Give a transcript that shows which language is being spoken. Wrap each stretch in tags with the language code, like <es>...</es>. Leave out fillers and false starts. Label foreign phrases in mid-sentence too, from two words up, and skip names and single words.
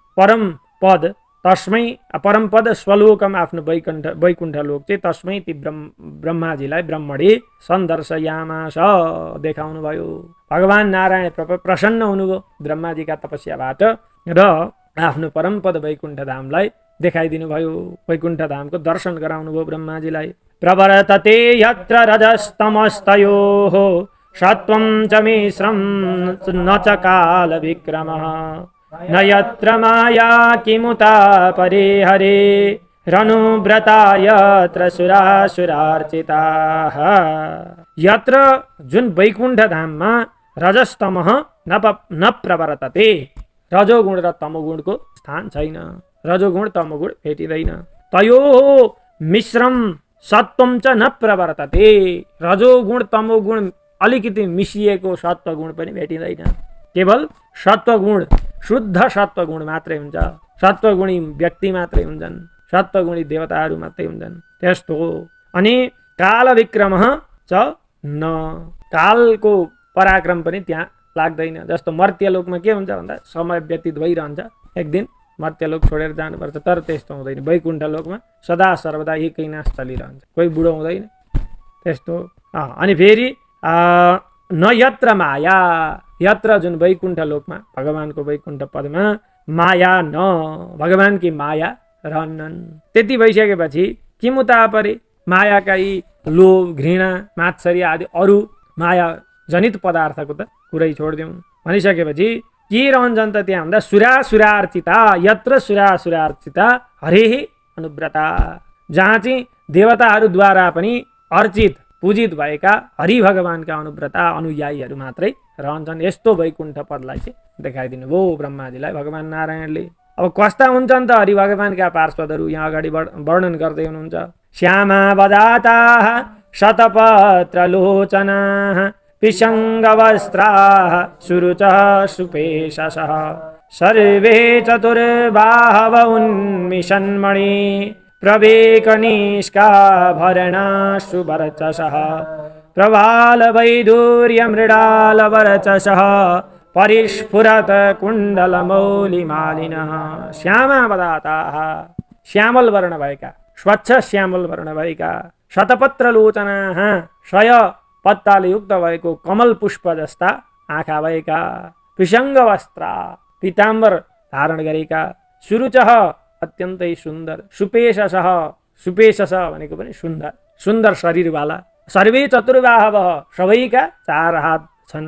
<sa>पद, तस्मै परम पद स्वलोकम,</sa> <ne>आफ्नो वैकुण्ठ लोक चाहिँ तस्मै ती ब्रह्माजीलाई</ne> <sa>ब्रह्मणे सन्दर्शयामास,</sa> <ne>देखाउनु भयो। भगवान नारायण प्रसन्न हुनुभयो ब्रह्माजीका तपस्याबाट र आफ्नो परम पद वैकुण्ठ धामलाई देखाइदिनु भयो। वैकुण्ठ धामको दर्शन गराउनु भयो ब्रह्माजीलाई।</ne> <sa>प्रवर्तते यत्र रजस्तमस्तयोः सत्वं च मिश्रं न च काल विक्रमः न यत्र माया किमुता परे हरे रनुव्रता यत्र सुरासुरार्चिताः। यत्र,</sa> <ne>जुन वैकुण्ठ धाममा</ne> <sa>रजस्तमः न प्रवर्तते,</sa> <ne>रजोगुण र तमोगुणको स्थान छैन, रजोगुण तमोगुण भेटिँदैन।</ne> <sa>तयोः मिश्रम सत्वम च न प्रवर्तते,</sa> <ne>रजोगुण तमोगुण अलिकति मिसिएको सत्वगुण पनि भेटिँदैन। केवल सत्वगुण, शुद्ध सत्वगुण मात्रै हुन्छ, सत्वगुणी व्यक्ति मात्रै हुन्छन्, सत्वगुणी देवताहरू मात्रै हुन्छन् त्यस्तो हो।</ne> <sa>अनि काल विक्रम च न,</sa> <ne>कालको पराक्रम पनि त्यहाँ लाग्दैन। जस्तो मर्त्यलोकमा के हुन्छ भन्दा समय व्यतीत भइरहन्छ, एक दिन मर्त्यलोक छोडेर जानुपर्छ, तर त्यस्तो हुँदैन। वैकुण्ठ लोकमा सदा सर्वदा एकै नाश चलिरहन्छ, कोही बुढो हुँदैन त्यस्तो। अनि फेरि</ne> <sa>न यत्र माया, यत्र,</sa> <ne>जुन वैकुण्ठ लोकमा भगवानको वैकुण्ठ पदमा माया न, भगवानकी माया रहन्नन्। त्यति भइसकेपछि</ne> <sa>किमुता परे,</sa> <ne>मायाका यी लोभ घृणा मात्सर्य आदि अरू माया जनित पदार्थको त कुरै छोडिदिउँ भनिसकेपछि के रहन्छन् त त्यहाँ भन्दा</ne> <sa>सुरासुरार्चिता, यत्र सुरासुरार्चिता हरेः अनुव्रता,</sa> <ne>जहाँ चाहिँ देवताहरूद्वारा पनि अर्चित पूजित भएका हरि भगवानका अनुव्रता अनुयायीहरू मात्रै रहन्छन्। यस्तो वैकुण्ठ पदलाई चाहिँ देखाइदिनु भयो ब्रह्माजीलाई भगवान नारायणले। अब कस्ता हुन्छन् त हरि भगवानका पार्षदहरू, यहाँ अगाडि वर्णन गर्दै हुनुहुन्छ।</ne> <sa>श्यामा वदाताः शतपत्रलोचनाः पिशङ्गवस्त्राः सुरुचः सुपेशसः सर्वे चतुर्बाहव उन्मिषन्मणि प्रवेकनिष्काभरणा सुवर्चसः प्रवालवैदूर्यमृडालवर्चसः परिस्फुरत कुण्डलमौलिमालिनः।</sa> <ne>श्यामावदाताः, श्यामल वर्ण भएका, स्वच्छ श्यामल वर्ण भएका, शतपत्रलोचनाः, 100 पत्ताले युक्त भएको कमल पुष्प जस्ता आँखा भएका, पिशङ्ग वस्त्र, पीताम्बर धारण गरेका, सुरुचः अत्यन्तै सुन्दर, सुपेशसः, सुपेशस भनेको पनि सुन्दर, सुन्दर शरीरवाला,</ne> <sa>सर्वे चतुर्बाहव,</sa> <ne>सबैका 4 हात छन्।</ne>